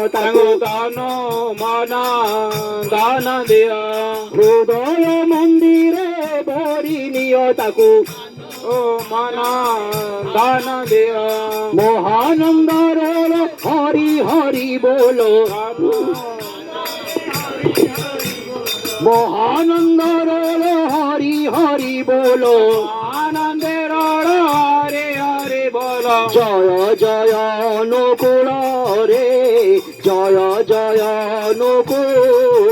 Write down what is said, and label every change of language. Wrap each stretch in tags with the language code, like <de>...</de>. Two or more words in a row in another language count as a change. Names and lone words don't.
<or>ତାକୁ ତନୁ ମନ ଧନ ଦିଅ। ହୃଦୟ ମନ୍ଦିରେ ଭରି ନିଅ ତାକୁ ଓ ମନ ଧନ ଦିଅ। ମହାନନ୍ଦର ହରି ହରି ବୋଲ,</or> <bn>মহানন্দর হরি হরি বল, আনন্দের হরে হরে বল। জয় জয় অনুকূল রে, জয় জয় অনুকূল।</bn>